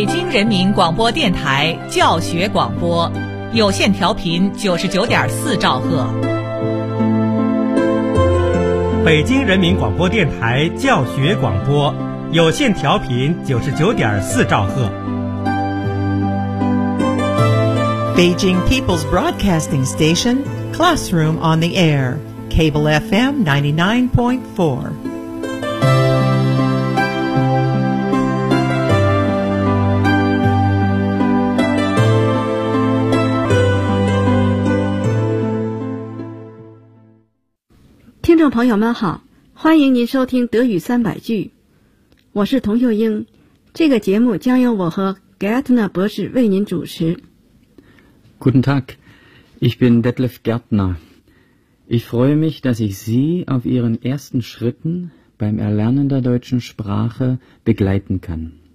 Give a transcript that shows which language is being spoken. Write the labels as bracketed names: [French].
[Chinese] 人民广播电台教学广播，有线调频99.4兆赫。北京人民广播电台教学广播，有线调频99.4兆赫。 [English] Beijing People's Broadcasting Station, Classroom on the Air, Cable FM 99.4. [Chinese] 各位朋友们好，欢迎您收听德语三百句，我是童秀英，这个节目将由我和 Gärtner 博士为您主持。 [German] Guten Tag, ich bin Detlef Gärtner. Ich freue mich, dass ich Sie auf Ihren ersten Schritten beim Erlernen der deutschen Sprache begleiten kann.